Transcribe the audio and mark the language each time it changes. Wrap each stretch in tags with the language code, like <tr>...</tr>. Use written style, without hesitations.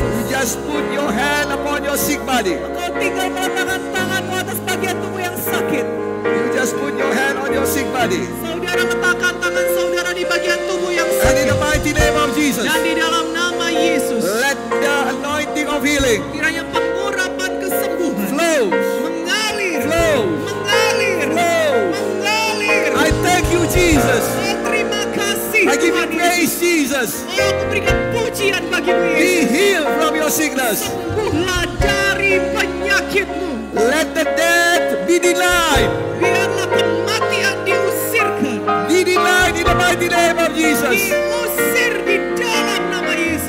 <en>You just put your hand upon your sick body.</en> <id>Engkau tinggal meletakkan tanganmu atas bagian tubuh yang sakit.</id> <en>You just put your hand on your sick body.</en> <id>Saudara letakkan tangan saudara di bagian tubuh yang</id> <en>And in</en> <id>sakit.</id> <en>the mighty name of Jesus,</en> <id>Dan di dalam nama Yesus.</id> <en>let the anointing of healing</en> <id>Kiranya pengurapan kesembuhan</id> <en>flow.</en> <id>mengalir.</id> <en>Flow.</en> <id>Mengalir.</id> <en>Flow.</en> <id>Mengalir.</id> <en>I thank you, Jesus.</en> <id>Oh, terima kasih</id> <en>I give you</en> <id>Tuhan Yesus.</id> <en>praise, Jesus.</en> <id>Oh, aku berikan pujian bagimu</id> <en>Be</en> <id>Yesus.</id> <en>healed from your sickness.</en> <id>Sembuhlah dari penyakitmu.</id> <en>Let the dead be denied.</en> <id>Biarlah kematian diusirkan.</id> <en>Be denied in the mighty name of Jesus.</en> <id>Diusir di dalam nama Yesus.</id>